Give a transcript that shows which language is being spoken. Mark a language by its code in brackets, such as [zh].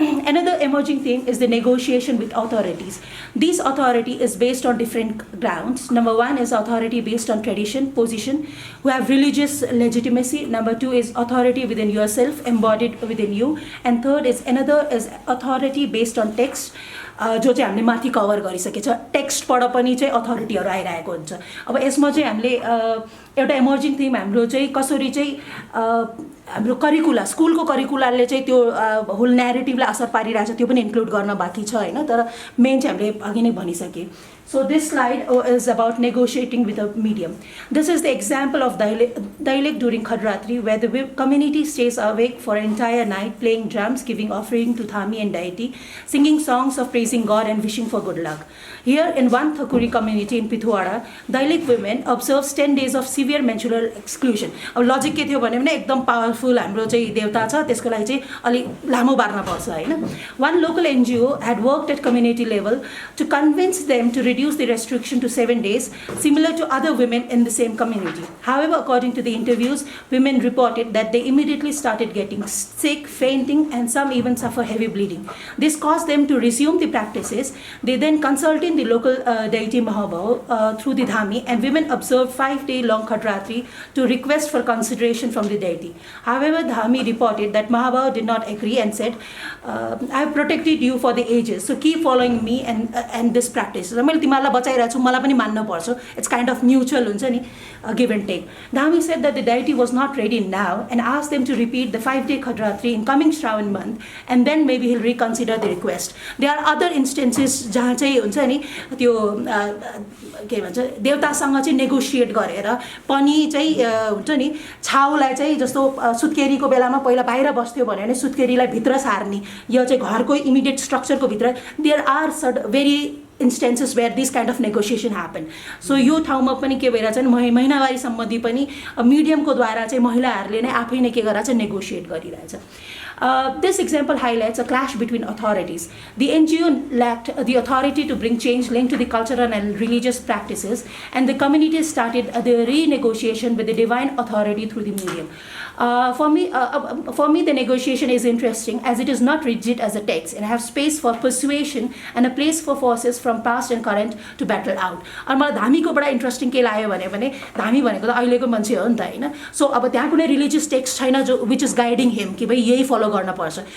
[en] Another emerging thing is the negotiation with authorities. This authority is based on different grounds. Number one is authority based on tradition, position, who have religious legitimacy. Number two is authority within yourself, embodied within you. And third is another is authority based on text. [ne] जो चाहिँ हामीले माथि cover गरिसकेछ. टेक्स्टबाट पनि चाहिँ अथोरिटीहरू आइरहेको हुन्छ. अब यसमा चाहिँ हामीले एउटा इमर्जिङ थिम हाम्रो चाहिँ कसरी चाहिँ हाम्रो करिकुला स्कुलको करिकुलाले चाहिँ त्यो होल न्यारेटिभलाई असर पारिरहेछ त्यो पनि इन्क्लुड गर्न बाँकी छ होइन. तर मेन चाहिँ हामीले अघि नै भनिसकेँ. [en] So this slide is about negotiating with a medium. This is the example of dialect during Khadratri, where the community stays awake for an entire night, playing drums, giving offering to Thami and deity, singing songs of praising God and wishing for good luck. Here in one Thakuri community in Pithuara, dialect women observes 10 days of severe menstrual exclusion. [ne] अब logic के थियो भने एकदम powerful हाम्रो चाहिँ देवता छ, त्यसको लागि चाहिँ अलि लामो बार्न पर्छ हैन. [en] One local NGO had worked at community level to convince them to reduce the restriction to 7 days, similar to other women in the same community. However, according to the interviews, women reported that they immediately started getting sick, fainting, and some even suffer heavy bleeding. This caused them to resume the practices. They then consulted the local deity Mahabhav through the dhami, and women observed 5-day long Khatratri to request for consideration from the deity. However, dhami reported that Mahabhav did not agree and said, I have protected you for the ages, so keep following me and this practice. [ne] मैले तिमीलाई बचाइरहेको छु, मलाई पनि मान्न पर्छ. [en] It's kind of mutual [ne] हुन्छ नि, [en] give and take. Dhami said that the deity was not ready now and asked them to repeat the 5-day Khatratri in coming Shravan month, and then maybe he'll reconsider the request. There are other instances [ne] जहाँ चाहिँ हुन्छ नि त्यो के भन्छ देवतासँग चाहिँ negotiate गरेर पनि चाहिँ हुन्छ नि छाउलाई चाहिँ जस्तो सुत्केरीको बेलामा पहिला बाहिर बस्थ्यो भने नि सुत्केरीलाई भित्र सार्ने, यो चाहिँ घरको इमिडिएट स्ट्रक्चरको भित्र. [en] There are very instances where this kind of negotiation happen. [ne] So यो ठाउँमा पनि के भइरहेछ नि महिनावारी सम्बन्धी पनि मिडियमको द्वारा चाहिँ महिलाहरूले नै आफै नै के गरेर चाहिँ नेगोसिएट गरिरहेछ. [en] This example highlights a clash between authorities. The NGO lacked the authority to bring change linked to the cultural and religious practices, and the communities started the renegotiation with the divine authority through the medium. For me, the negotiation is interesting as it is not rigid as a text and have space for persuasion and a place for forces from past and current to battle out. [ne] अनि मलाई धामीको बडा interesting के लाग्यो भने धामी भनेको त अहिलेको मान्छे हो नि त हैन. सो अब त्यहाँ कुनै रिलिजियस टेक्स्ट छैन जो [en] which is guiding him [ne] कि भाइ यही फलो गर्न पर्छ.